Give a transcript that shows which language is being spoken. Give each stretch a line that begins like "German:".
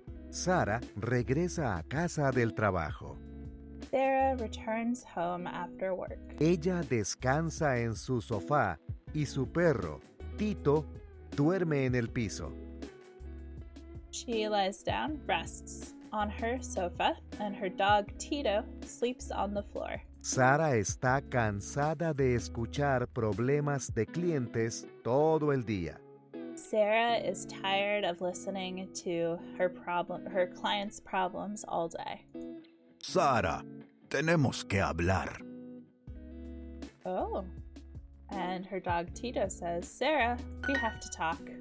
Spanish: Sara regresa a casa del trabajo.
English: Sarah returns home after work.
Spanish: Ella descansa en su sofá y su perro, Tito, duerme en el piso.
English: She lies down, rests on her sofa, and her dog Tito sleeps on the floor.
Spanish: Sara está cansada de escuchar problemas de clientes todo el día.
English: Sarah is tired of listening to her clients' problems all day.
Spanish: Sara, tenemos que hablar. Oh.
English: And her dog Tito says, Sarah, we have to talk.